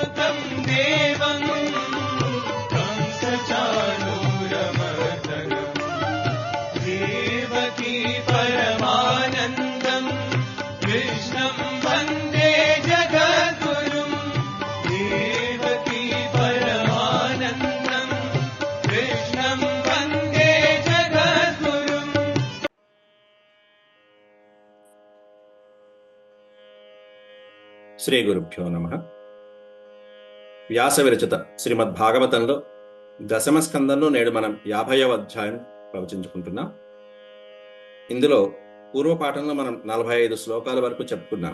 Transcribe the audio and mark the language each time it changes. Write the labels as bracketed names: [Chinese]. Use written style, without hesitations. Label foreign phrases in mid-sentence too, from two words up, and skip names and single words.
[Sanskrit] देवं कंसचाणूरमर्दनम् देवकी परमानन्दम् कृष्णं वन्दे जगद्गुरुम् देवकी परमानन्दम् कृष्णं वन्दे जगद्गुरुम्। శ్రీ గురుభ్యో నమః. [Telugu] వ్యాస విరచిత శ్రీమద్ భాగవతంలో దశమ స్కందంలో నేడు మనం 50వ అధ్యాయం ప్రవచించుకుంటున్నాం. ఇందులో పూర్వపాఠంలో మనం 45 శ్లోకాల వరకు చెప్పుకున్నాం.